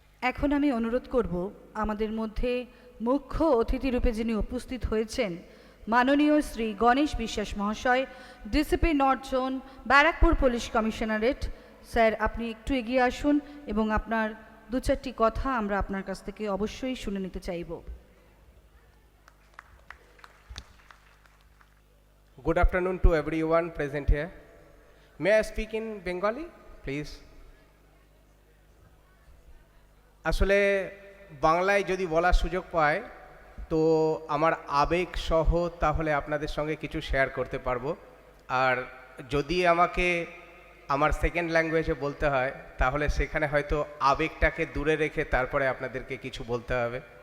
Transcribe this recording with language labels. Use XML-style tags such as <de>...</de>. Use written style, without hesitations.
<bn>এখন আমি অনুরোধ করব আমাদের মধ্যে মুখ্য অতিথি রূপে যিনি উপস্থিত হয়েছেন মাননীয় শ্রী গণেশ বিশ্বাস মহাশয়, DCP north zone, Barrackpore police commissionerate. Sir, আপনি একটু এগিয়ে আসুন এবং আপনার দু চারটি কথা আমরা আপনার কাছ থেকে অবশ্যই শুনে নিতে চাইব।</bn> <en>Good afternoon to everyone present here. May I speak in Bengali, please?</en> <bn>আসলে বাংলায় যদি বলার সুযোগ পায় তো আমার আবেগ সহ তাহলে আপনাদের সঙ্গে কিছু শেয়ার করতে পারবো, আর যদি আমাকে আমার সেকেন্ড ল্যাঙ্গুয়েজে বলতে হয় তাহলে সেখানে হয়তো আবেগটাকে দূরে রেখে তারপরে আপনাদেরকে কিছু বলতে হবে।</bn>